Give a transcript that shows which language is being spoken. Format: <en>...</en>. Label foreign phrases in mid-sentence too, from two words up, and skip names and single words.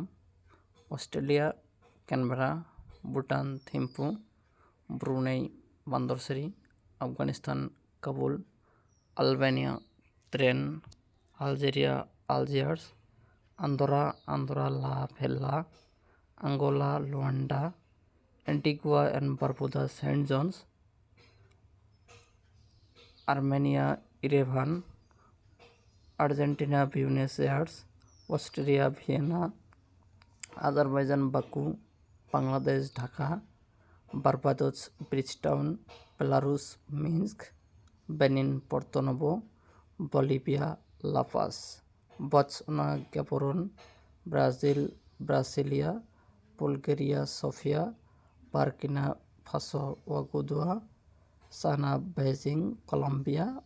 <as>অষ্ট্ৰেলিয়া কেনবেৰা, ভুটান থিম্পু, ব্ৰুনেই বান্দৰচেৰি, আফগানিস্তান কাবুল, আলবেনিয়া ট্ৰেন, আলজেৰিয়া আলজিয়াৰ্ছ, আন্ডোৰা লা ভেল্লা, আংগোলা লুৱাণ্ডা, এন্টিগুয়া এণ্ড বাৰবুডা সেন্ট জনছ,</as> <bn>আর্মেনিয়া ইরেভান, আর্জেন্টিনা বিউনেস এয়ার্স, অস্ট্রিয়া ভিয়েনা, আজারবাইজান বাকু, বাংলাদেশ ঢাকা, বার্বাডোস ব্রিজটাউন, বেলারুস মিন্স্ক, বেনিন পর্তো-নোভো, বলিভিয়া লাপাজ, বটসওয়ানা গ্যাবরন, ব্রাজিল ব্রাসিলিয়া, বুলগেরিয়া সোফিয়া, বার্কিনা ফাসো ওয়াগাদুগু, চায়না বেইজিং, কলম্বিয়া।</bn>